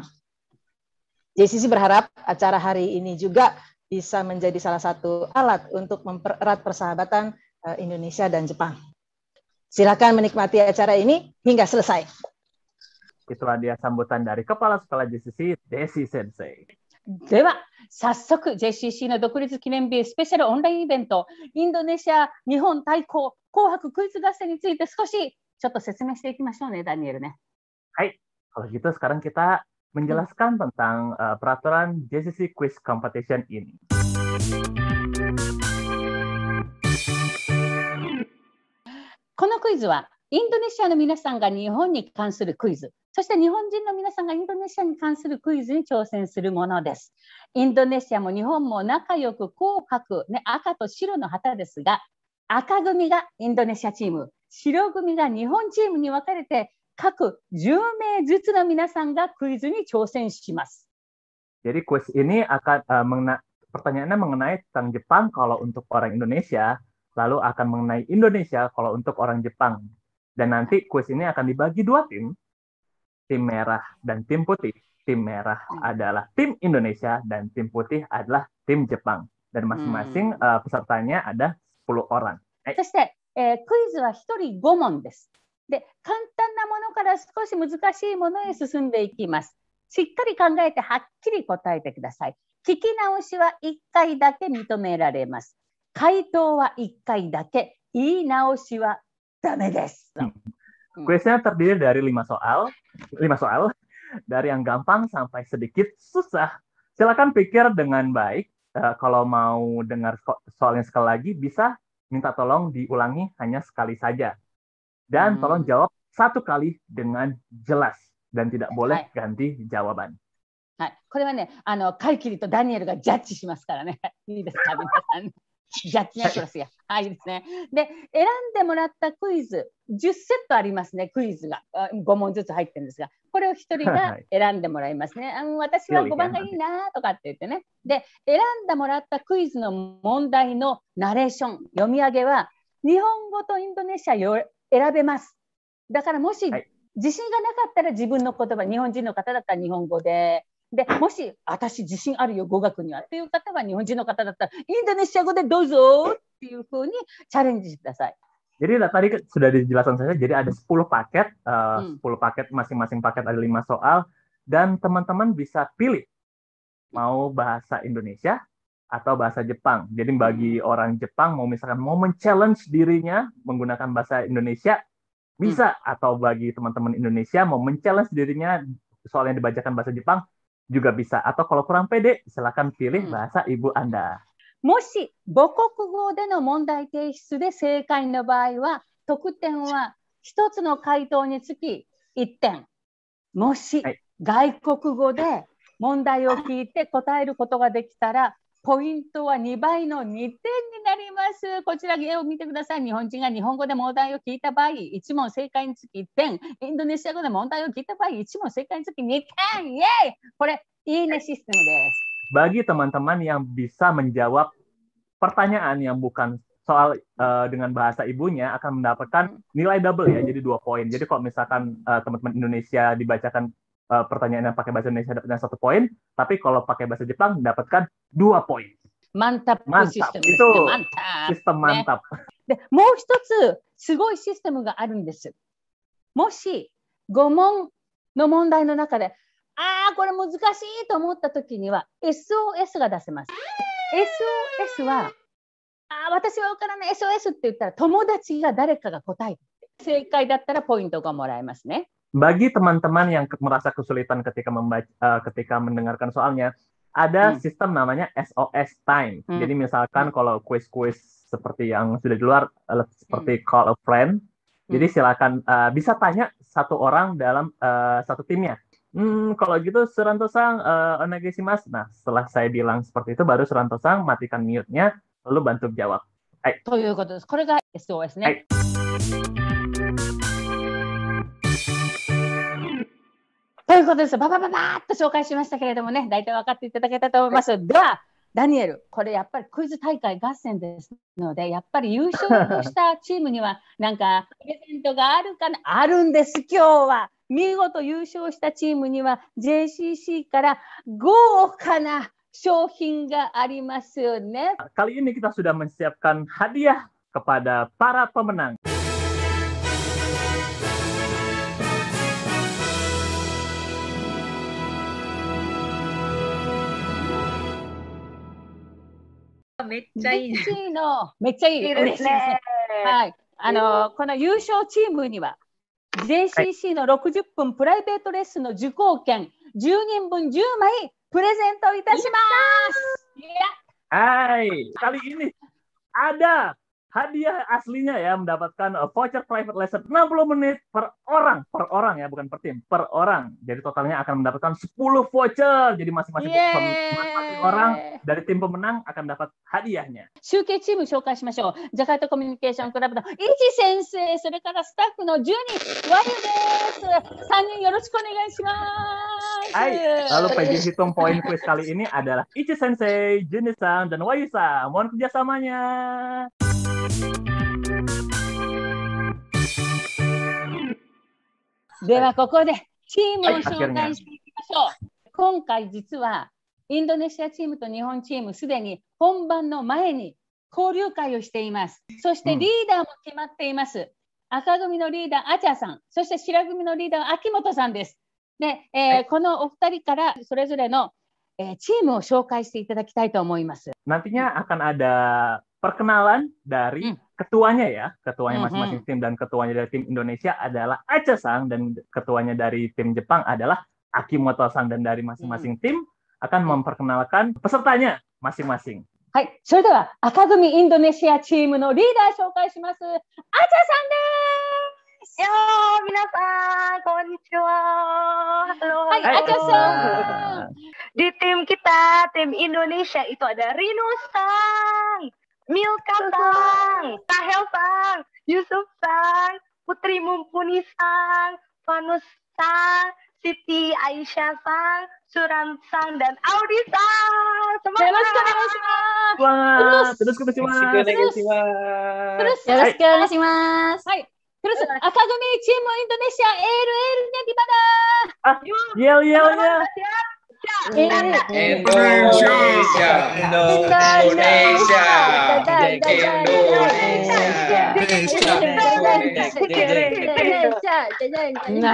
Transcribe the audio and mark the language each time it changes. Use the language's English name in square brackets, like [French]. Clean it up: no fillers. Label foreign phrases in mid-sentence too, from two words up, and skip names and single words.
[Indonesian] JCC berharap acara hari ini juga bisa menjadi salah satu alat untuk mempererat persahabatan Indonesia dan Jepang. Silakan menikmati acara ini hingga selesai. Itulah dia sambutan dari Kepala Sekolah JCC, Desi Sensei. [Japanese] では早速 JCC の独立記念日スペシャルオンラインイベント、インドネシア日本対抗紅白クイズ合戦について少しちょっと説明していきましょうね、ダニエルね。 [Indonesian] はい、kalau gitu sekarang kita menjelaskan tentang peraturan JCC Quiz Competition ini. [Japanese] このクイズはインドネシアの皆さんが日本に関するクイズ、そして日本人の皆さんがインドネシアに関するクイズに挑戦するものです。インドネシアも日本も仲良く紅白、赤と白の旗ですが、赤組がインドネシアチーム、白組が日本チームに分かれて各10名ずつの皆さんがクイズに挑戦します。 [Indonesian] Jadi kuis ini akan pertanyaannya mengenai tentang Jepang kalau untuk orang Indonesia, lalu akan mengenai Indonesia kalau untuk orang Jepang. Dan nanti kuis ini akan dibagi dua tim merah dan tim putih. Tim merah adalah tim Indonesia dan tim putih adalah tim Jepang. Dan masing-masing pesertanya ada 10 orang. [Japanese] そして、クイズは1人5問です。で、簡単なものから少し難しいものへ進んでいきます。しっかり考えてはっきり答えてください。聞き直しは1回だけ認められます。回答は1回だけ。言い直しはダメです。 [Indonesian] Kuisnya terdiri dari 5 soal, dari yang gampang sampai sedikit susah. Silakan pikir dengan baik. Kalau mau dengar soalnya sekali lagi, bisa minta tolong diulangi hanya sekali saja. Dan tolong jawab 1 kali dengan jelas. Dan tidak boleh ganti jawaban. [Japanese] はい、これはね、カイキリとダニエルがジャッジしますからね。いいですか、皆さん。ジャッジやクラスや。はい、いいですね。で、選んでもらったクイズ、10セットありますね、クイズが。5問ずつ入ってるんですが、これを1人が選んでもらいますね。私は5番がいいなとかって言ってね。で、選んでもらったクイズの問題のナレーション、読み上げは、日本語とインドネシアを選べます。だからもし、自信がなかったら自分の言葉、日本人の方だったら日本語で、でもし私自信あるよ語学にはっていう方は日本人の方だったらインドネシア語でどうぞっていうふうにチャレンジしてください。 [Indonesian] Jadi tadi sudah dijelaskan saja, jadi ada 10 paket, 10 paket, masing-masing paket ada 5 soal, dan teman-teman bisa pilih mau bahasa Indonesia atau bahasa Jepang. Jadi bagi orang Jepang mau misalkan mau men-challenge dirinya menggunakan bahasa Indonesia, bisa, atau bagi teman-teman Indonesia mau men-challenge dirinya soal yang dibacakan bahasa Jepang, juga bisa. Atau kalau kurang pede, silakan pilih bahasa ibu Anda. [Japanese] もし母国語での問題提出で正解の場合は、得点は1つの回答につき1点。もし外国語で問題を聞いて答えることができたら、ポイントは2倍の2点になります。こちら絵を見てください。日本人が日本語で問題を聞いた場合、1問正解につき1点。インドネシア語で問題を聞いた場合、1問正解につき2点。イエーイ！これ、いいねシステムです。 [Indonesian] Bagi teman-teman yang bisa menjawab pertanyaan yang bukan soal dengan bahasa ibunya akan mendapatkan nilai double ya, jadi 2 poin. Jadi kalau misalkan teman-teman Indonesia dibacakan pertanyaan yang pakai bahasa Indonesia dapatkan 1 poin, tapi kalau pakai bahasa Jepang dapatkan 2 poin. Mantap, mantap. Itu sistem mantap. [Japanese] で、もう一つすごいシステムがあるんです。もし5問の問題の中で、これ難しいと思った時には SOS が出せます。SOS は私は分からない SOS って言ったら友達が誰かが答えて正解だったらポイントがもらえますね。 [Indonesian] Bagi teman-teman yang merasa kesulitan ketika mendengarkan soalnya, ada sistem namanya [English] SOS time. [Indonesian] Jadi misalkan kalau kuis-kuis seperti yang sudah di luar, seperti [English] call a friend, [Indonesian] jadi silakan bisa tanya 1 orang dalam 1 timnya. Kalau gitu Suranto-san, onegaishimasu. Nah, setelah saya bilang seperti itu, baru Suranto-san matikan mute-nya, lalu bantu jawab. [Japanese] ということです。これが SOS ね。ということです。ババババーっと紹介しましたけれどもね、大体分かっていただけたと思います。では、ダニエル、これやっぱりクイズ大会合戦ですので、やっぱり優勝したチームにはなんかプレゼントがあるかな？あるんです、今日は。見事優勝したチームには JCC から豪華な商品がありますよね。 [Indonesian] Kali ini kita sudah menyiapkan hadiah kepada para pemenang. [Japanese] めっちゃいいの。めっちゃいいですね。はい。この優勝チームには JCC の60分プライベートレッスンの受講券10人分10枚プレゼントいたします。 [Indonesian] Hai, kali ini ada hadiah aslinya ya, mendapatkan [English] voucher private lesson [Indonesian] 60 menit per orang ya, bukan per tim, per orang. Jadi totalnya akan mendapatkan 10 voucher. Jadi masing-masing orang dari tim pemenang akan dapat hadiahnya. [Japanese] 集計チーム紹介しましょう。ジャカルタコミュニケーションクラブのイチ先生、それからスタッフの10人、ワユです。3人よろしくお願いします。 [Indonesian] Hai, lalu PJ hitung poin quiz kali ini adalah Ichi Sensei, Juni-san, dan Wayu-san. Mohon kerjasamanya. [Japanese] ではここでチームをはい紹介していきましょう。今回実はインドネシアチームと日本チームすでに本番の前に交流会をしています。そしてリーダーも決まっています。赤組のリーダーアチャさん、そして白組のリーダー秋元さんです。で、このお二人からそれぞれの、チームを紹介していただきたいと思います。 [Indonesian] Nantinya akan ada perkenalan dari ketuanya ya, ketuanya masing-masing tim dan ketuanya dari tim Indonesia adalah Acha-san dan ketuanya dari tim Jepang adalah Akimoto-san dan dari masing-masing tim akan memperkenalkan pesertanya masing-masing. [Japanese] はい、それでは赤組インドネシアチームのリーダー紹介します。アチャさんです。皆さん、こんにちは. [Indonesian] Halo. Hai, Acha-san. Di tim kita, tim Indonesia itu ada Rino-san, Milka-san, Sahel-san, Yusuf-san, Putri Mumpuni-san, Vanus-san, Siti Aisyah-san, Suran-san, dan Audi-san. Semangat! Terus Terus [Japanese] 赤組チームインドネシアエール [Indonesian] nya gimana? Yel-yelnya. Indonesia.